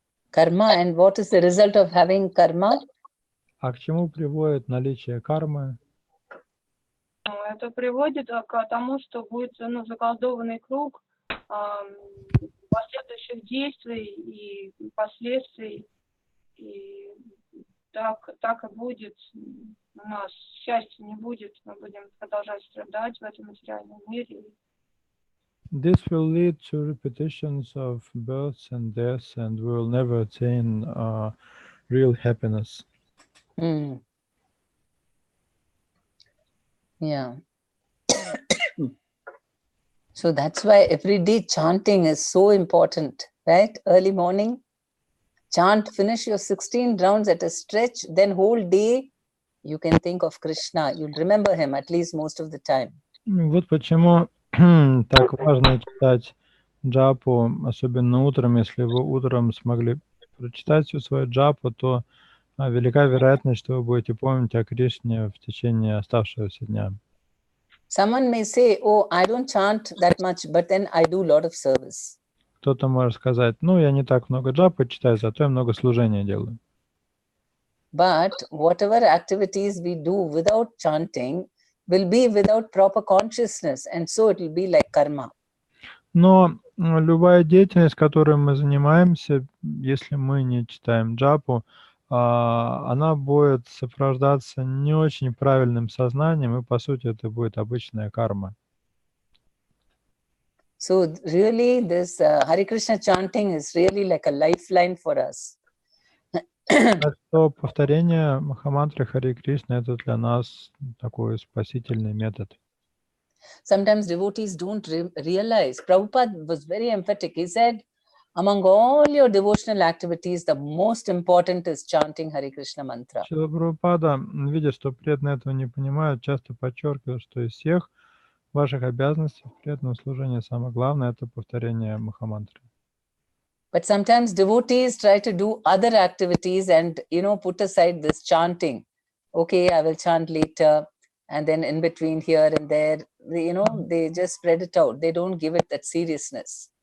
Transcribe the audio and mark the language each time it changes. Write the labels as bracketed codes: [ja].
[en] Karma, and what is the result of having karma? [ru] А к чему приводит наличие кармы? Это приводит к тому, что будет заколдованный круг последующих действий и последствий. И так и будет. У нас счастья не будет, мы будем продолжать страдать в этом материальном мире. [en] This will lead to repetitions of births and deaths, and we will never attain real happiness. Mm. Yeah. So that's why everyday chanting is so important, right? Early morning, chant, finish your 16 rounds at a stretch, then whole day you can think of Krishna. You'll remember him at least most of the time. [ru] Вот почему так важно читать джапу, особенно утром. Если вы утром смогли прочитать всю свою джапу, то велика вероятность, что вы будете помнить о Кришне в течение оставшегося дня. [en] Someone may say, oh, I don't chant that much, but then I do a lot of service. [ru] Кто-то может сказать, ну, я не так много джапы читаю, зато я много служения делаю. [en] But whatever activities we do without chanting will be without proper consciousness, and so it will be like karma. [ru] Но любая деятельность, которой мы занимаемся, если мы не читаем джапу, она будет сопровождаться не очень правильным сознанием, и, по сути, это будет обычная карма. [en] So really this Hare Krishna chanting is really like a lifeline for us. [ru] Так что повторение Махамантры Харе Кришны — это для нас такой спасительный метод. [en] Sometimes devotees don't realize. Prabhupada was very emphatic. He said, among all your devotional activities, the most important is chanting Hare Krishna mantra. [ru] Шрила Прабхупада, видя, что преданные этого не понимают, часто подчеркивает, что из всех ваших обязанностей в преданном служении самое главное — это повторение Махамантры. [en] But sometimes devotees try to do other activities and, put aside this chanting. Okay, I will chant later. And then in between here and there, they just spread it out. They don't give it that seriousness.